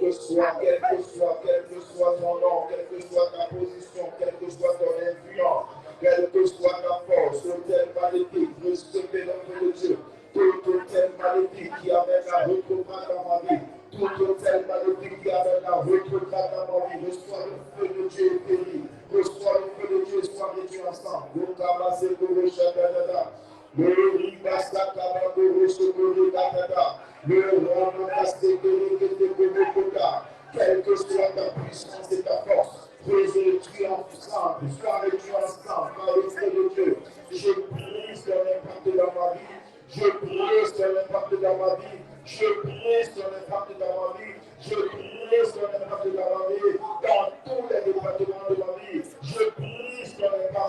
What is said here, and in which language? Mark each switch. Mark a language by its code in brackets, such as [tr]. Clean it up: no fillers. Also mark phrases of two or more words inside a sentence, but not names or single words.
[fr] soit, quel que soit ton nom, quelle que soit ta position, quelle que soit ton influence, quelle que soit ta force, autel maléfique, recevez l'œuvre de Dieu. Tout autel maléfique qui amène à retrograde dans ma vie, tout autel maléfique qui amène à retrograde dans ma vie, reçois le feu de Dieu et périt, reçois le feu de Dieu et sois réduit ensemble. Le ribasta kabako rosokoro katata, le rano kastekere ketekobokota, quelle que soit ta puissance et ta force, réduis ensemble, sois réduit ensemble par le feu de Dieu. Je brise ton impact dans ma vie, je brise ton impact dans ma vie, je brise ton impact dans ma vie, je brise ton impact dans ma vie, dans tous les départements de ma vie, je brise ton impact.